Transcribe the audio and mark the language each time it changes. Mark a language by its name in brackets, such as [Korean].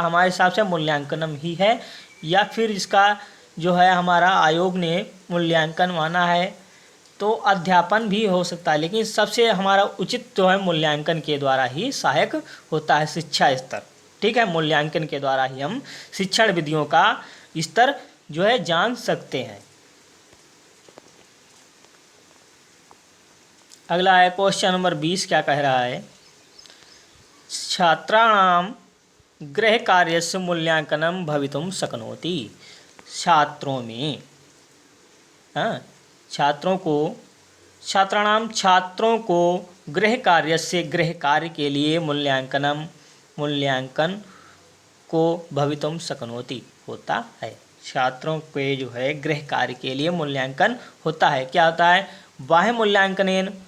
[Hindi] हमारे हिसाब से मूल्यांकनम ही है, या फिर इसका जो है हमारा आयोग ने मूल्यांकन माना है तो अध्यापन भी हो सकता है, लेकिन सबसे हमारा उचित जो है मूल्यांकन के द्वारा ही सहायक होता है शिक्षा स्तर। ठीक है, मूल्यांकन के द्वारा ही हम शिक्षण विधियों का स्तर जो है जान सकते हैं। अगला है क्वेश्चन नंबर 20 क्या कह रहा है? [Sanskrit] छात्राणां गृह कार्यस्य मूल्यांकनं भवितुं शक्नोति। [Hindi] छात्रों में छात्रों को गृह कार्य के लिए मूल्यांकन को [Sanskrit] भवितुं शक्नोति [Hindi] होता है। छात्रों के जो है गृह कार्य के लिए मूल्यांकन होता है। क्या होता है? [Sanskrit] बाह्य मूल्यांकनेन